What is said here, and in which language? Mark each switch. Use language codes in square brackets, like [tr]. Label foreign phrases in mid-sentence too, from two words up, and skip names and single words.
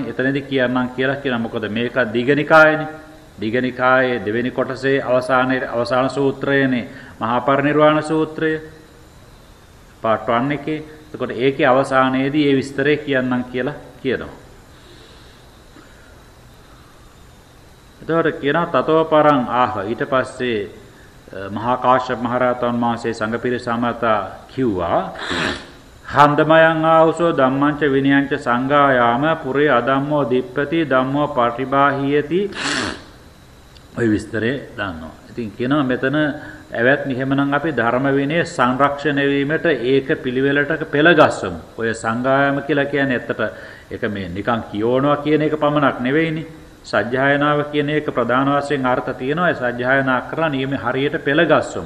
[si] එතනදී කියන්නම් කියලා කියන මොකද මේක දීඝනිකායනේ. දීඝනිකායේ දෙවෙනි කොටසේ අවසාන සූත්‍රයනේ මහා පරිනිර්වාණ සූත්‍රය. part 1 එකේ. එතකොට ඒකේ අවසානයේදී මේ විස්තරය කියන්නම් කියලා කියනවා. එතකොට කියනවා [pi] තතෝ පරං ආහ [si] ඊට පස්සේ මහා කාශ්‍යප මහ රහතන් වහන්සේ සංඝ පිරිස අමතා කිව්වා [pi] හන්දමයන් ආවසෝ ධම්මංච විනයංච සංඝායාම පුරේ අදම්මෝ දිප්පති ධම්මෝ පටිබාහියති [si] ඔය විස්තරේ දන්නවා. ඉතින් කියනවා මෙතන ඇවත් මෙහෙමනම් අපි ධර්ම විනය සංරක්ෂණය වීමට ඒක පිළිවෙලට පෙළගස්සමු. ඔය සංඝායාම කියලා කියන්නේ ඇත්තට ඒක මේ නිකන් කියවනවා කියන එක පමණක් නෙවෙයිනේ. සජ්ජායනාව කියන එක ප්‍රධාන වශයෙන් අර්ථ තියෙනවා. ඒ සජ්ජායනා කරලා නියම හරියට පෙළගස්සමු.